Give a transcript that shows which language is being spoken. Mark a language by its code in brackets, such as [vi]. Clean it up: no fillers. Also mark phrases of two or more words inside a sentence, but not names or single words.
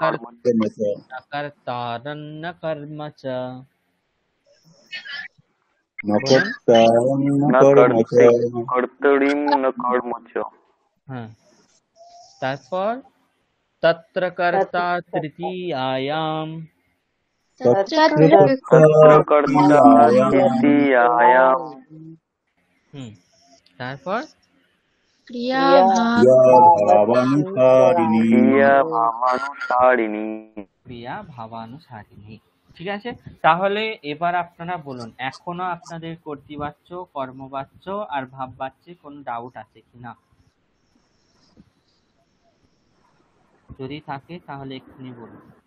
[sa] কর্তারন্ন কর্ম চ, বলুন। न कर्ते कर्तरीं न कर्म च [bn] হ্যাঁ, তারপর [sa] तत्र कर्ता तत्र तृतीयायाम। तत्र कर्ता तृतीयायां [bn] তারপর [sa] क्रिया ভাবানুসারিণী। क्रिया भावानुसारिणी। ক্রিয়া ভাবানুসারিণী। [bn] ঠিক আছে, তাহলে এবার আপনারা বলুন, এখনো আপনাদের কর্তৃবাচ্য, কর্মবাচ্য আর ভাববাচ্যে কোনো ডাউট আছে কিনা? যদি থাকে তাহলে এক্ষুনি বলুন।